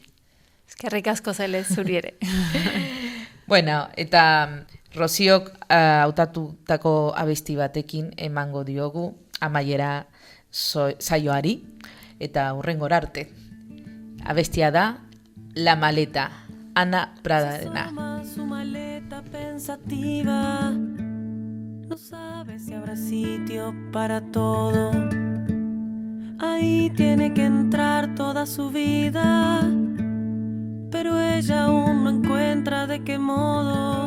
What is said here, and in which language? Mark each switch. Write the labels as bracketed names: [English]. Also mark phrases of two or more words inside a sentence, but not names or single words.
[Basque] Eskerrik asko zele zuri ere. Eta Rociok hautatutako abesti batekin emango diogu amaiera saioari eta hurrengora arte. Abestia da La Maleta, Ana Pradarena. [Spanish] Su maleta pensativa, no sabe si habrá sitio para todo. Ahí tiene que entrar toda su vida, pero ella aún no encuentra de qué modo.